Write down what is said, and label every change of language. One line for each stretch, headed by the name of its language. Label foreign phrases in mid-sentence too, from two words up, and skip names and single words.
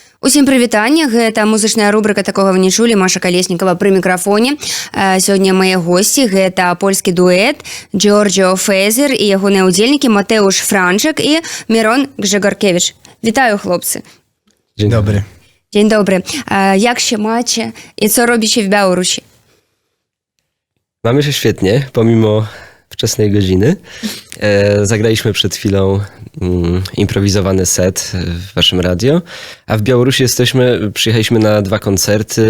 Belarusian: Усім прывітанне, гэта музычная рубрика «Такога вы не чулі», Маша Колесникова пры мікрафоне. Сёння мае госці гэта польскі дуэт Джорджо Фезер і ягоныя ўдзельнікі Матеуш Франчак і Мирон Гжегоркевич. Вітаю, хлопцы.
Polish: Dzień dobry. Dzień dobry. Jak się macie i co robicie w Białorusi? Mamy się świetnie, pomimo wczesnej godziny. Zagraliśmy przed chwilą improwizowany set w waszym radio, a w Białorusi przyjechaliśmy na 2 koncerty.